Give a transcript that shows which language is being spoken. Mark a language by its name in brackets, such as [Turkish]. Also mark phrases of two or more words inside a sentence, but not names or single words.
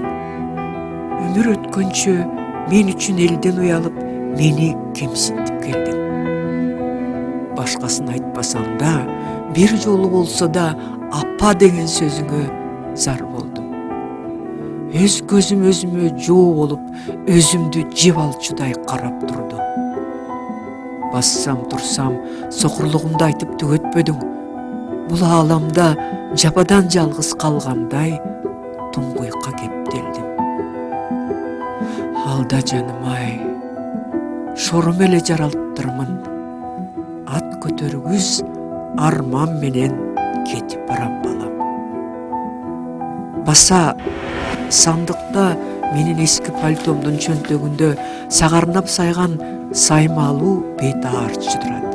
[Kyrgyz] Өмүр өткөнчө мен үчүн элден уялып, мени кемсинтип келдиң. Башкасын айтпасаң да, бир жолу болсо да апа деген сөзүңө зар болдум. [Kazakh] Өз көзім өзіме жоо болуп, өзімді жеп алчудай қарап тұрды. Бассам тұрсам, соқырлығымды айтып түгетпедің. Бұл аламда жападан жалғыз қалғандай тұңғиыққа кептелдім. [Kyrgyz] Алда жаным-ай, шорым эле жаралттырмын. Ат көтөргүз арман менен кетип барам балам. Баса сандықта менин эски пальтомдун чөнтөгүндө сагарнап сайган саймалуу бет аарчы турат.